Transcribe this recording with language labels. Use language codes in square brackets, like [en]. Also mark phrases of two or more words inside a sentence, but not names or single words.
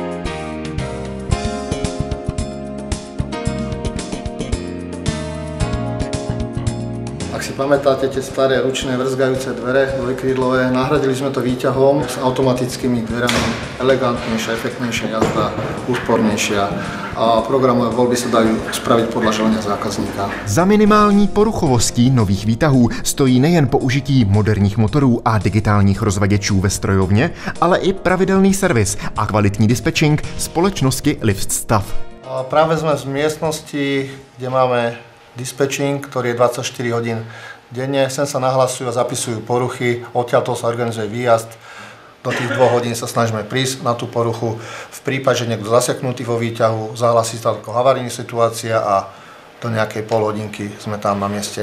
[sk] Ak si pamätáte tie staré ručné vrzgajúce dvere dvojkrídlové, nahradili sme to výťahom s automatickými dverami. Elegantnejšia, efektnejšia jazda, úspornejšia a programové voľby sa dajú spraviť podľa želania zákazníka. [cs] Za minimální poruchovostí nových výtahů stojí nejen použití moderních motorů a digitálních rozvaděčů ve strojovně, ale i pravidelný servis a kvalitní dispečing společnosti Liftstav. [sk] Práve sme v miestnosti, kde máme dispečing, ktorý je 24 hodín denne. Sem sa nahlasujú a zapisujú poruchy, odtiaľto sa organizuje výjazd. Do tých 2 hodín sa snažíme prísť na tú poruchu. V prípade, že niekto zaseknutý vo výťahu, zahlasí sa ako havarijná situácia a do nejakej pol hodinky sme tam na mieste.